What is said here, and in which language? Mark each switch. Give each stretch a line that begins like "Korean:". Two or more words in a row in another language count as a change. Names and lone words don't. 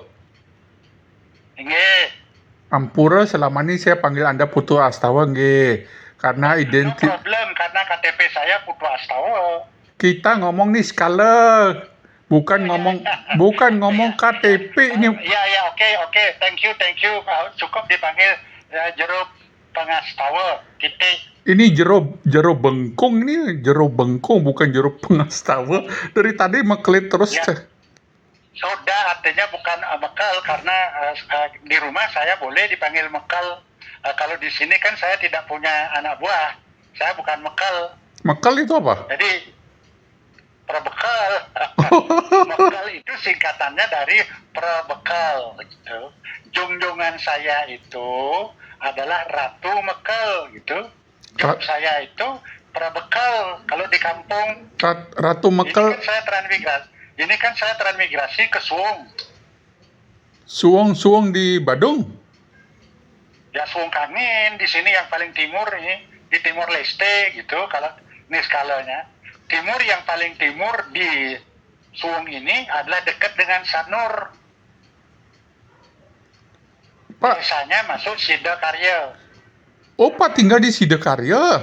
Indonesian: Nggih. ampura selama ini saya panggil Anda Putu Astawa nggih. Karena No identik problem karena KTP saya Putu Astawa. kita ngomong nih skala, bukan ngomong KTP ini. Ya, oke.
English: Thank you.
Indonesian: Cukup dipanggil Jero Pengastawa. Titik. Ini jero bengkung ini, jero bengkung bukan jero pengastawa. Dari tadi meklit terus. Ya. Sudah artinya bukan mekal karena di rumah saya boleh dipanggil mekal. Kalau di sini kan saya tidak punya anak buah. Saya bukan mekal. Mekal itu apa? Jadi perbekal. Mekal itu singkatannya dari perbekal gitu. Junjungan saya itu adalah Ratu Mekal gitu. Job saya itu perbekal kalau di kampung. Ratu Mekal. Ini kan saya transmigrasi ke Suwung. Suwung di Badung. Ya Suwung Kangin di sini yang paling timur ini di Timur Leste gitu kalau ini skalanya. Timur yang paling timur di Suwung ini adalah dekat dengan Sanur. Pak, Desanya masuk Sidakarya. oh Pak tinggal di Sidakarya.